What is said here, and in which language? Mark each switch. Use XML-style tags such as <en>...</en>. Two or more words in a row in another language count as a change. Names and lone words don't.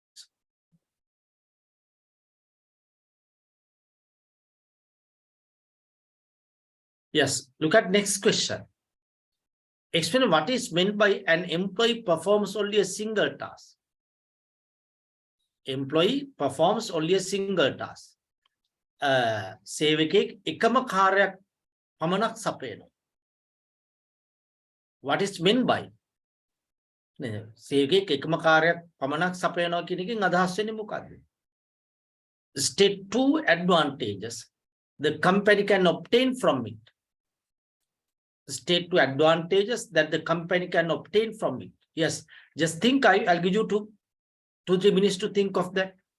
<en>Yes, look at next question. Explain what is meant by an employee performs only a single task. Employee performs only a single task.</en> <si>සේවකයෙක් එකම කාර්යයක් පමණක් සපයනවා.</si> <en>What is meant by?</en> <si>සේවකයෙක් එකම කාර්යයක් පමණක් සපයනවා කියන එකෙන් අදහස් වෙන්නේ මොකක්ද?</si> <en>State two advantages the company can obtain from it. State two advantages that the company can obtain from it. Yes, just think. I'll give you 2-3 minutes to think of that.</en>